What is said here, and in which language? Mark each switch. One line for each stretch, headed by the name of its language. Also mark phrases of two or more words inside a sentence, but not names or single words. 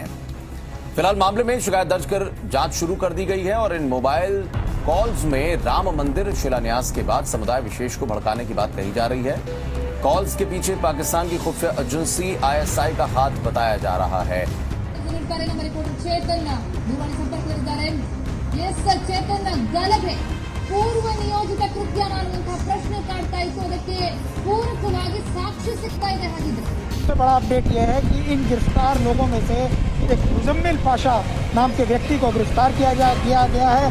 Hindi: फिलहाल मामले में शिकायत दर्ज कर जांच शुरू कर दी गई है और इन मोबाइल कॉल्स में राम मंदिर शिलान्यास के बाद समुदाय विशेष को भड़काने की बात कही जा रही है। कॉल्स के पीछे पाकिस्तान की खुफिया एजेंसी ISI का हाथ बताया जा रहा है।
Kannada: ಚೇತನ್ ಗಲಭೆ ಪೂರ್ವ ನಿಯೋಜಿತ ಕೃತ್ಯ ಅನ್ನುವಂತಹ ಪ್ರಶ್ನೆ ಕಾಡ್ತಾ ಇತ್ತು। ಅದಕ್ಕೆ ಪೂರಕವಾಗಿ ಸಾಕ್ಷಿ ಸಿಗ್ತಾ ಇದೆ। ಹಾಗಿದ್ರೆ
Hindi: सबसे बड़ा अपडेट यह है कि इन गिरफ्तार लोगों में से एक मुजम्मिल पाशा नाम के व्यक्ति को गिरफ्तार किया गया है।